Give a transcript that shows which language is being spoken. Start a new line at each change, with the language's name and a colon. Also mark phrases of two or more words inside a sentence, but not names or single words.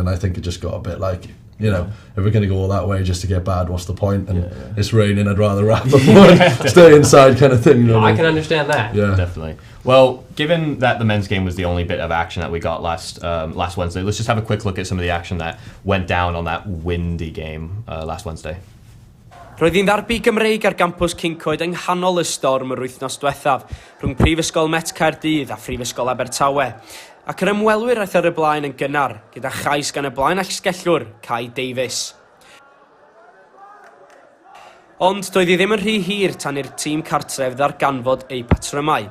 English: I think it just got a bit like, you know, if we're going to go all that way just to get bad, what's the point? And it's raining, I'd rather wrap up and stay inside kind of thing. You know I can understand that. Yeah, definitely. Well, given that the men's game was the only bit of action that we got last Wednesday, let's just have a quick look at some of the action that went down on that windy game last Wednesday.
Welsh: Roedd hi'n ddarbu Gymreig ar gampws Cyncoed yng nghanol y storm yr wythnos diwethaf rhwng Prifysgol Met Caerdydd a Phrifysgol Abertawe. Ac yr ymwelwyr aeth ar y blaen yn gynnar, gyda chais gan y blaen allsgellwr, Kai Davies. Ond doedd hi ddim yn rhy hir tan i'r tîm cartref ddarganfod eu patrymau.